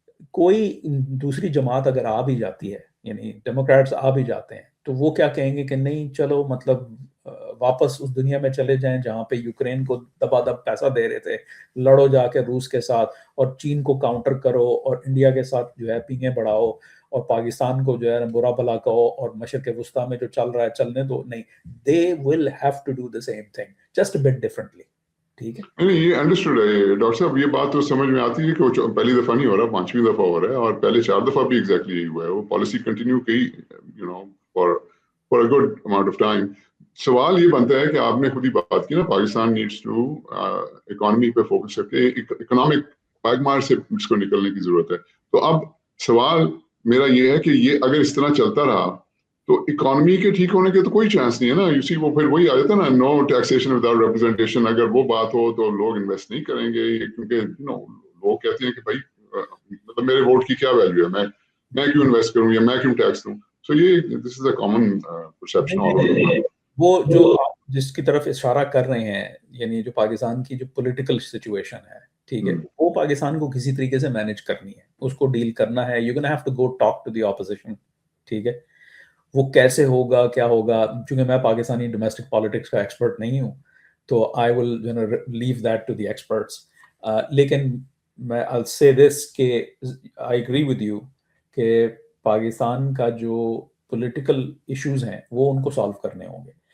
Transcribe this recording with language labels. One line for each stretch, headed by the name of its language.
Urdu: کوئی دوسری جماعت اگر آ بھی جاتی ہے, یعنی ڈیموکریٹس آ بھی جاتے ہیں, تو وہ کیا کہیں گے کہ نہیں چلو مطلب واپس اس دنیا میں چلے جائیں جہاں پہ یوکرین کو دبا دب پیسہ دے رہے تھے, لڑو جا کے روس کے ساتھ اور چین کو کاؤنٹر کرو اور انڈیا کے ساتھ جو ہے پینگیں بڑھاؤ اور پاکستان کو جو ہے برا بھلا کہو اور مشرق وسطیٰ میں جو چل رہا ہے چلنے دو.
English: نہیں, they will have to do the same thing, just a bit differently.
Urdu: ٹھیک ہے, نہیں یہ انڈرسٹوڈ ہے ڈاکٹر صاحب, یہ بات تو سمجھ میں آتی ہے کہ وہ پہلی دفعہ نہیں ہو رہا, 5ویں دفعہ ہو رہا ہے, اور پہلے 4 دفعہ بھی ایگزیکٹلی یہی ہوا ہے.
English: وہ policy continue کی you know for a good amount of time.
Urdu: سوال یہ بنتا ہے کہ آپ نے خود ہی بات کی نا, پاکستان نیڈس ٹو اکانومی پہ فوکس کر کے اکنامک پیگمار سے اس کو نکلنے کی ضرورت ہے. تو اب سوال میرا یہ ہے کہ یہ اگر اس طرح چلتا رہا تو اکانومی کے ٹھیک ہونے کے تو کوئی چانس نہیں ہے نا.
English: you see
Urdu: وہ پھر وہی آ جاتا ہے نا,
English: No taxation without representation.
Urdu: اگر وہ بات ہو تو لوگ انویسٹ نہیں کریں گے کیونکہ لوگ کہتے ہیں کہ بھائی مطلب میرے ووٹ کی کیا ویلیو ہے, میں کیوں انویسٹ کروں یا میں کیوں ٹیکس دوں.
English: So یہ this is a common perception.
Urdu: وہ جو آپ جس کی طرف اشارہ کر رہے ہیں, یعنی جو پاکستان کی جو پولیٹیکل سچویشن ہے, ٹھیک ہے, وہ پاکستان کو کسی طریقے سے مینیج کرنی ہے, اس کو ڈیل کرنا ہے.
English: You can have to go talk to the opposition.
Urdu: ٹھیک ہے, وہ کیسے ہوگا کیا ہوگا, چونکہ میں پاکستانی ڈومیسٹک پالیٹکس کا ایکسپرٹ نہیں ہوں تو
English: I will leave that to the experts.
Urdu: لیکن میں
English: I'll say this
Urdu: کہ
English: I agree with you
Urdu: کہ پاکستان کا جو پولیٹیکل ایشوز ہیں وہ ان کو سالو کرنے ہوں گے.